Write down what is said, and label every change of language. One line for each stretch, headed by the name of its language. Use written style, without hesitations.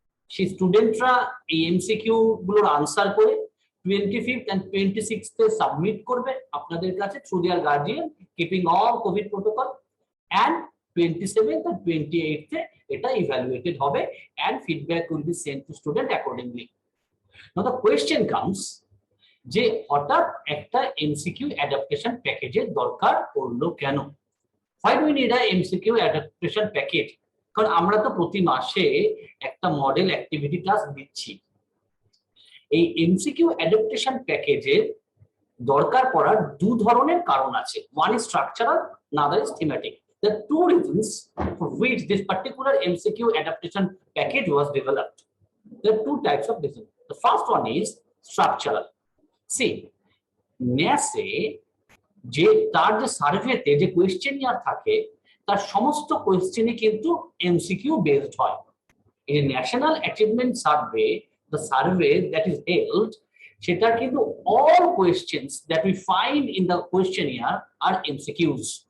Bangla: সেই স্টুডেন্টরা এই এমসিকিউ গুলোর আনসার করে 25th and 26th সাবমিট করবে আপনাদের কাছে
English: through their guardian, keeping all COVID protocol,
Bangla: and 27th and 28th এটা ইভ্যালুয়েটেড হবে
English: and feedback will be sent to student accordingly. Now the question comes
Bangla: যে হঠাৎ একটা এমসিকিউ অ্যাডাপ্টেশন প্যাকেজের দরকার পড়লো কেন?
English: Why do we need a MCQ adaptation package?
Bangla: কারণ আমরা তো প্রতি মাসে একটা মডেল অ্যাক্টিভিটি টাস্ক দিচ্ছি। এই এমসিকিউ অ্যাডাপ্টেশন প্যাকেজের দরকার পড়ার 2 ধরনের কারণ আছে।
English: One is structural, another is thematic. The 2 reasons for which this particular MCQ adaptation package was developed. There are 2 types of reasons. The first one is structural.
Bangla: See, NASE যে তার যে সার্ভেতে যে কোয়েশ্চেনিয়ার থাকে তার সমস্ত কোয়েশ্চেনই কিন্তু এমসিকিউ বেসড হয়।
English: এই national achievement survey, the survey that is held,
Bangla: সেটা কিন্তু
English: All questions that we find in the questionnaire are MCQs.